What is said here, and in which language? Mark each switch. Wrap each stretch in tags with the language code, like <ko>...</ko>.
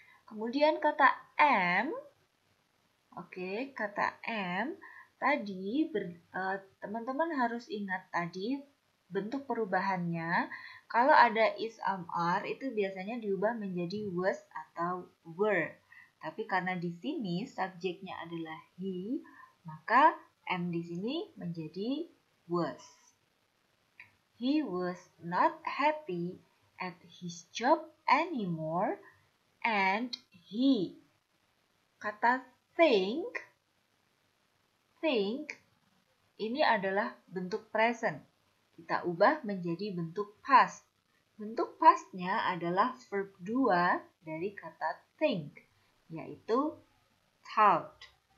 <id>Kemudian kata am, oke, kata am tadi teman-teman harus ingat tadi bentuk perubahannya. Kalau ada is, am, are itu biasanya diubah menjadi was atau were. Tapi karena di sini subjeknya adalah he, maka am di sini menjadi was.</id> <en>He was not happy at his job anymore and he.</en> <id>Kata think ini adalah bentuk present. Kita ubah menjadi bentuk past. Bentuk pastnya adalah verb 2 dari kata think, yaitu thought.</id>